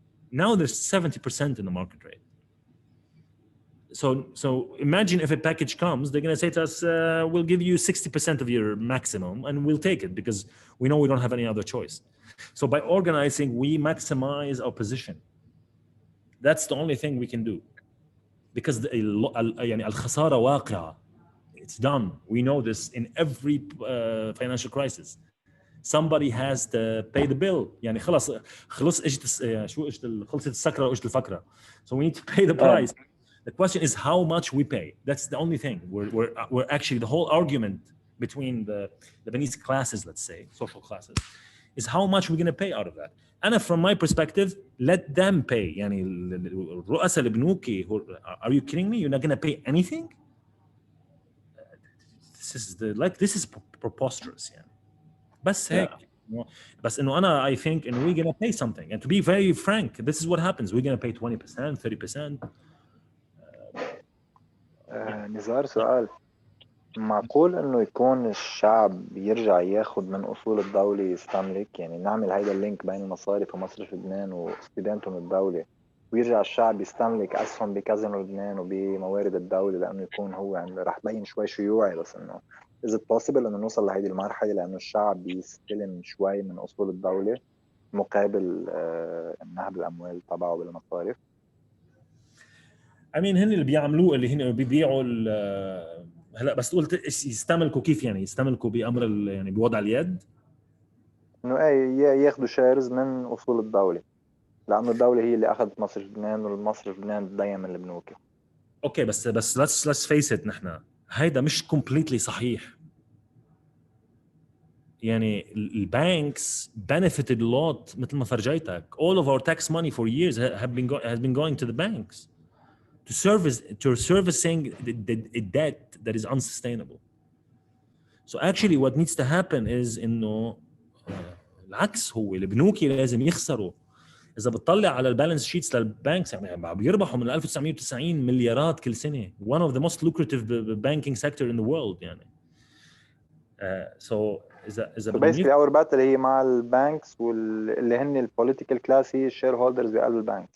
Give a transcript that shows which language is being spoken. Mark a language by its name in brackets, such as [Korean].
[English] Now there's 70% in the market rate. So imagine if a package comes, they're going to say to us, we'll give you 60% of your maximum and we'll take it because we know we don't have any other choice. So by organizing, we maximize our position. That's the only thing we can do. Because [Arabic] يعني الخسارة واقعة. [English] It's done. We know this in every financial crisis. Somebody has to pay the bill. [Arabic] يعني خلص خلصت السكرة واجت الفكرة. [English] So we need to pay the price. The question is how much we pay. That's the only thing. We're actually, the whole argument between the Lebanese classes, let's say, social classes, is how much we're going to pay out of that. And from my perspective, let them pay. [Arabic] يعني الرؤساء البنوكي, [English] are you kidding me? You're not going to pay anything? This is preposterous. [Arabic] يعني. بس هيك. بس إنه أنا [English] I think [Arabic] إنه [English] we're going to pay something. And to be very frank, this is what happens. We're going to pay 20%, 30%. [Arabic] نزار سؤال معقول انه يكون الشعب يرجع ياخد من اصول الدولة يستملك يعني نعمل هيدا اللينك بين المصارف ومصرف لبنان واستدانته من الدولة ويرجع الشعب يستملك اسهم بكازينو لبنان وبموارد الدولة لانه يكون هو يعني رح تبين شوي شيوعي بس انه [English] is it possible [Arabic] انه نوصل لهيدي المرحلة لانه الشعب يستلم شوي من اصول الدولة مقابل نهب الاموال تبعه بالمصارف؟ [English] I mean [Arabic] هن اللي بيعملوه اللي هن بيبيعوا هلا بس قلت يستملكوا كيف يعني يستملكوا بأمر يعني بوضع اليد انه ياخذوا شيرز من اصول الدولة لانه الدولة هي اللي اخذت مصرف لبنان والمصرف لبنان تدين من البنوك. اوكي بس [English] let's face it [Arabic] نحن هيدا مش [English] completely [Arabic] صحيح. يعني البانكس [English] benefited a lot [Arabic] مثل ما فرجيتك. [English] All of our tax money for years has been going to the banks. To servicing the debt that is unsustainable. So actually what needs to happen is [Arabic] إنه العكس هو البنوكي لازم يخسروا. إذا بتطلع على البالانس شيتس للبانكس يعني بيربحوا من 1990 مليارات كل سنة. [English] One of the most lucrative banking sector in the world [Arabic] يعني. So إذا [English] basically our battle [Arabic] هي مع البانكس واللي هن البوليتيكال كلاس هي الشير هولدرز بقلب البانك.